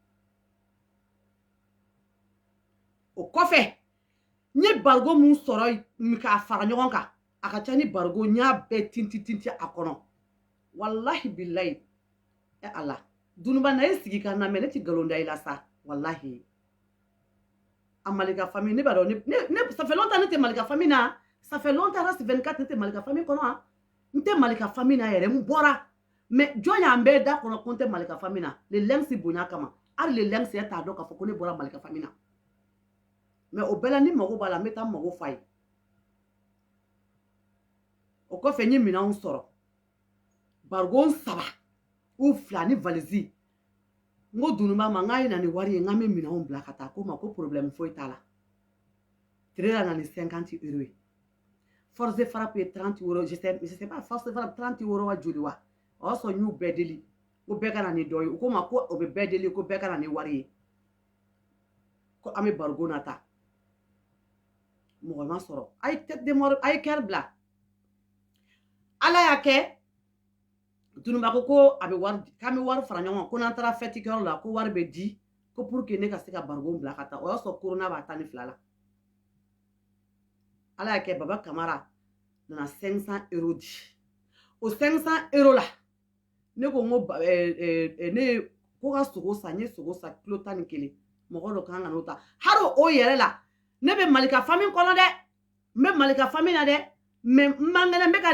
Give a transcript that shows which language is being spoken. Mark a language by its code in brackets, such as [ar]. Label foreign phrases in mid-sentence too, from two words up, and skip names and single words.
[bm] o kɔfɛ n ye bargo mun sɔrɔ k'a fara ɲɔgɔn kan a ka ca ni bargo n y'a bɛɛ tinti a kɔnɔ [ar] wallahi billahi [bm] ala Dununba na ye sigi ka na mɛ ne ti nkalon da I la sa wallahi a Malika famille ne b'a dɔn ne [fr] ça fait longtemps [bm] ne tɛ Malika famille na [fr] ça fait longtemps [bm] Arasi 24 ne tɛ Malika famille kɔnɔ n tɛ Malika famille na yɛrɛ n bɔra mais jɔn y'an bɛɛ da kɔnɔ ko n tɛ Malika famille na le lɛnsi bonya kama hali le lɛnsi yɛrɛ t'a dɔn k'a fɔ ko ne bɔra Malika famille na mais o bɛɛ la ni mago b'a la n bɛ taa n mago f'a ye o kɔfɛ n ye minɛnw sɔrɔ bargon 3 ou 2 ni valise n ko Dununba ma n k'a ye na ni wari ye n k'an bɛ minɛnw bila ka taa ko ma ko problème foyi t'a la tire la na ni 50 € ye force frappe ye 30 € [fr] je sais pas [bm] force frappe 30 € wa joli wa o y'a sɔrɔ n y'u bɛɛ deli ko bɛɛ ka na ni dɔ ye u ko ma ko o bɛ bɛɛ deli ko bɛɛ ka na ni wari ye ko an bɛ bargon na ta mɔgɔ ma sɔrɔ a ye [fr] tête de mort [bm] a ye cœur bila ala y'a kɛ Dununba ko a bɛ wari k'an bɛ wari fara ɲɔgɔn kan ko n'an taara fête kɛyɔrɔ la ko wari bɛ di ko [fr] pour que [bm] ne ka se ka bargon bila ka taa o y'a sɔrɔ corona b'a 12 la ala y'a kɛ Baba Kamara nana 500 € di o 500 € la ne ko n ko ne ko ka sogo san n ye sogo san kilo 11 mɔgɔ dɔ kan ka n'o ta hali o yɛrɛ la ne bɛ Malika famille kɔnɔ dɛ n bɛ Malika famille na dɛ mais n man kɛnɛ n bɛ ka